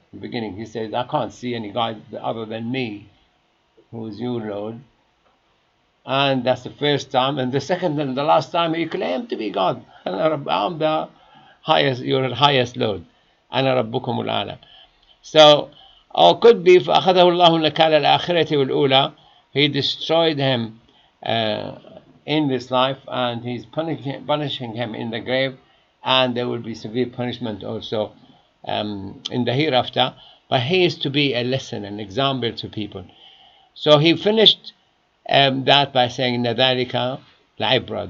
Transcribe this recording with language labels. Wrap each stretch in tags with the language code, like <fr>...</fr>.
<en>In the beginning he said, I can't see any God other than me, who is your Lord. And that's the first time. And the second and the last time he claimed to be God. I'm the highest, your highest Lord.</en> <ar>أنا ربكم الأعلى.</ar> <en>So, or could be</en> <ar>فأخذه الله نكال الآخرة والأولى.</ar> <en>He destroyed him in this life, and he's punishing him in the grave, and there will be severe punishment also in the hereafter. But he is to be a lesson, an example to people. So he finished that by saying,</en> <ar>ذَلِكَ الْعِبْرَةِ.</ar>